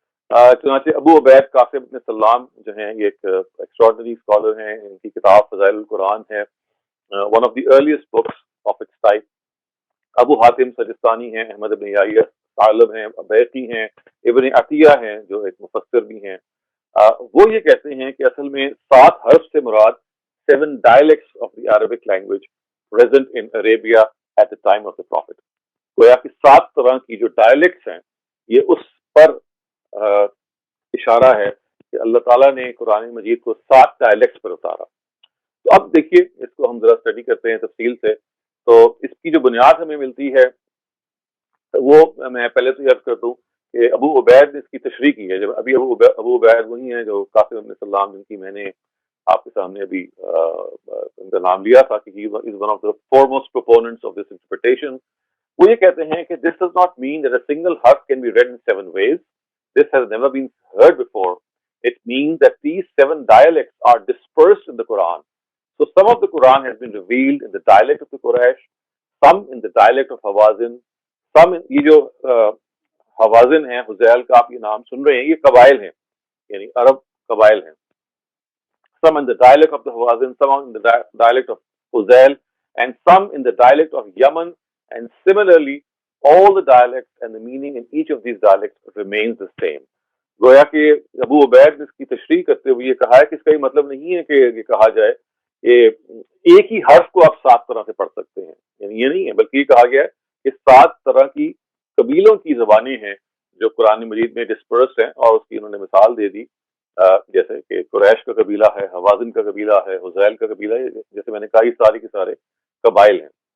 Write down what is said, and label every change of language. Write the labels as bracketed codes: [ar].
[ur] چنانچہ ابو عبید قاسم بن سلام جو ہیں یہ ایک ایکسٹراڈنری اسکالر ہیں، ان کی کتاب فضائل القرآن ہے، [en] One of the earliest books of its type. [ur] ابو حاتم سجستانی ہیں، احمد بن یحییٰ طالب ہیں، بیہقی ہیں، ابن عطیہ ہیں جو ایک مفسر بھی ہیں. وہ یہ کہتے ہیں کہ اصل میں 7 حرف سے مراد [en] 7 dialects of the Arabic language present in Arabia at the time of the Prophet. [ur] گویا کہ 7 طرح کی جو ڈائلیکٹس ہیں یہ اس پر اشارہ ہے کہ اللہ تعالیٰ نے قرآن مجید کو 7 ڈائلیکٹس پر اتارا. تو اب دیکھیے اس کو ہم ذرا اسٹڈی کرتے ہیں تفصیل سے. تو اس کی جو بنیاد ہمیں ملتی ہے وہ میں پہلے تو عرض کر دوں کہ ابو عبید نے اس کی تشریح کی ہے. جب ابھی ابو عبید وہی ہیں جو قاسم بن سلام جن کی میں نے آپ کے سامنے ابھی ان کا نام لیا تھا کہ [en] he is one of the foremost proponents of this interpretation. [ur] وہ یہ کہتے ہیں کہ [en] this does not mean that a single harf can be read in 7 ways. This has never been heard before. It means that these 7 dialects are dispersed in the Quran. So some of the Quran has been revealed in the dialect of the Quraysh, some in the dialect of Hawazin, some in [ur] یہ جو حوازن ہیں، حزیل کا آپ یہ نام سن رہے ہیں، یہ قبائل ہیں [en] یعنی عرب قبائل ہیں. Some in the dialect of the Hawazin, some in the dialect of Huzail, and some in the dialect of Yemen, and similarly all the dialects and the meaning in each of these dialects remains the same. [ur] گویا کہ ابو عبید نے اس کی تشریح کرتے ہوئے یہ کہا ہے کہ اس کا یہ مطلب نہیں ہے کہ یہ کہا جائے کہ ایک ہی حرف کو آپ 7 طرح سے پڑھ سکتے ہیں، یعنی یہ نہیں ہے، بلکہ یہ کہا گیا ہے کہ 7 طرح کی قبیلوں کی زبانیں ہیں جو قرآن مجید میں ڈسپرسڈ ہیں، اور اس کی انہوں نے مثال دے دی جیسے کہ قریش کا قبیلہ ہے، حوازن کا قبیلہ ہے، حزیل کا قبیلہ ہے، جیسے میں نے کہا یہ سارے کے سارے قبائل ہیں.